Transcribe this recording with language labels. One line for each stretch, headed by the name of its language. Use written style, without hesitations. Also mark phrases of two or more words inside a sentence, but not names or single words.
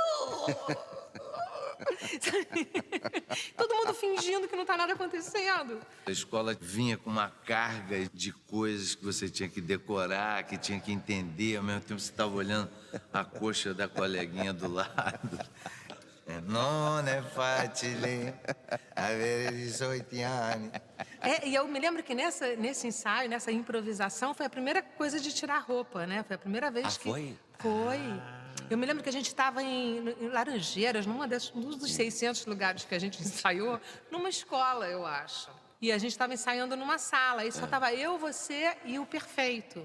Portuguese: Todo mundo fingindo que não tá nada acontecendo. A escola vinha com uma carga de coisas que você tinha que decorar, que tinha que entender. Ao mesmo tempo, você estava olhando a coxa da coleguinha do lado.
Italian: Non è facile avere 18 anni.
Portuguese: E eu me lembro que nesse ensaio, nessa improvisação, foi a primeira coisa de tirar a roupa, né? Foi a primeira vez que... Foi? Foi. Eu me lembro que a gente estava em Laranjeiras, num dos 600 lugares que a gente ensaiou, numa escola, eu acho. E a gente estava ensaiando numa sala, aí só estava eu, você e o Perfeito.